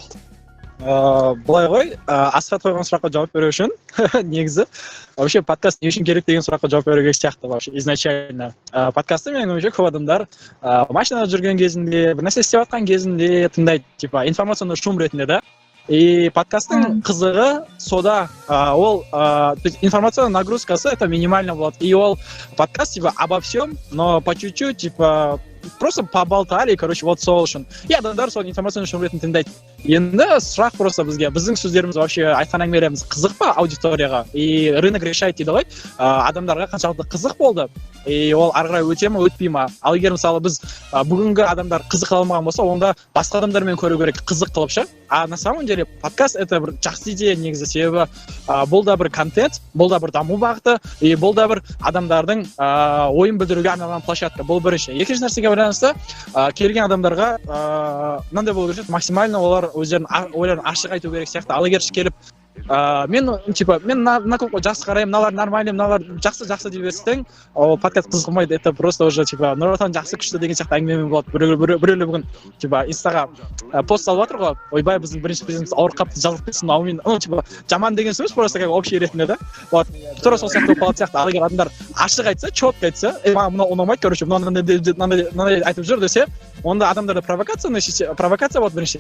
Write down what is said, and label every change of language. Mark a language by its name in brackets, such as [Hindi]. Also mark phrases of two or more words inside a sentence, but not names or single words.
[Kazakh] Былай ғой, Асхат қойған сұраққа жауап беру үшін негізі вообще подкаст не үшін керек деген сұраққа жауап беру керек сияқты [Russian] вообще изначально. [Kazakh] Подкастты менің ойымша көп адамдар машинада жүрген кезінде, бір нәрсе істеп жатқан кезінде тыңдайды, [Russian] типа информационный шум [Kazakh] ретінде да. И подкасттың қызығы сода, ол информационная нагрузкасы [Russian] это минимально [Kazakh] болады. [Russian] И ол подкаст типа обо всем, но по чуть-чуть, типа просто поболтали, короче, вот [Kazakh] сол үшін. И адамдар соны [Russian] информационный шум [Kazakh] ретінде тыңдайды. Енді сұрақ просто біздің сөздеріміз вообще айтқан әңгімелеріміз қызық па аудиторияға? [Russian] И рынок решает [Kazakh] дейді ғой, адамдарға қаншалықты қызық болды. И ол ары қарай өте ме, өтпей ма? Ал егер мысалы біз бүгінгі адамдар қызық алмаған болса, онда басқа адамдармен көру керек қызық қылып ше. [Russian] А на самом деле [Kazakh] подкаст это бір жақсы идея негізі, себебі бұл да бір контент, бұл да бір даму бағыты, и бұл да бір адамдардың ойын білдіруге арналған площадка. Бұл бірінші. Екінші нәрсеге байланысты келген адамдарға мынандай болу керек, максимально олар өздерінің ойларын ашық айту керек сияқты. Ал егер келіп мен мына клубқа жақсы қараймын, мыналар нормальный, мыналар жақсы дей берсең, ол подкаст қызықмайды. [Russian] Это просто уже типа [Kazakh] Нұр Отан жақсы күшті деген сияқты әңгімемен болады. Біреулер бүгін типа инстаға пост салып жатыр ғой, ойбай біздің бірінші президентіміз ауырып қалыпты, жазылып кетсін, аумин. Типа жаман деген сөз [Russian] просто как общий [Kazakh] ретінде да. Вот тура сол сияқты болып қалатын сияқты. Ал егер адамдар ашық айтса, четко айтса, маған мынау ұнамайды, короче, мынандай айтып жүр десе, онда адамдарда провокация болады біріншіден.